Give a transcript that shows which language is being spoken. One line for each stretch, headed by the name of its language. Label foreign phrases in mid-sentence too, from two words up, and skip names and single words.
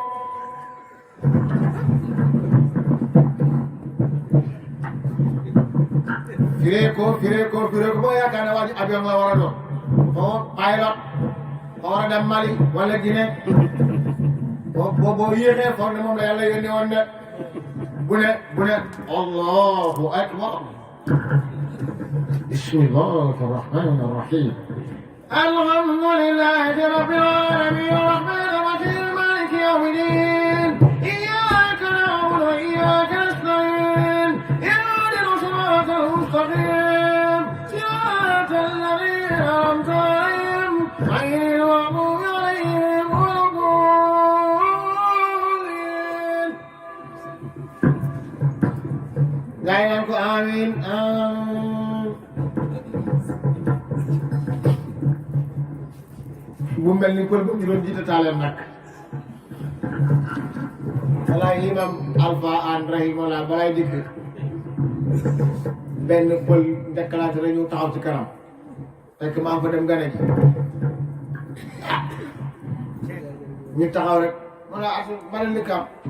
Wolof: firé ko boo yaakaar ne waa ji avion la war a doon foo pilot foo war a dem Mali wala Guinée boo yéexee foog ne moom la yàlla yónni woon de bu ne
Arabic: الله أكبر بسم الله الرحمن الرحيم الحمد لله رب العالمين الرحمن الرحيم مالك يوم الدين إياك نعبد وإياك نستعين اهدنا الصراط المستقيم صراط الذين أنعمت عليهم غير المغضوب عليهم ولا الضالين.
Wolof: Gayanku amin. Bu mel ni pël bu ñu doon jiite taaleen nag walaay imam Alpha an rahimahullah balay dikk benn pël déclenché rek ñu taxaw ci kanam fekk maa ngi fa dem gane ji ñu taxaw rek wala asu bari li kam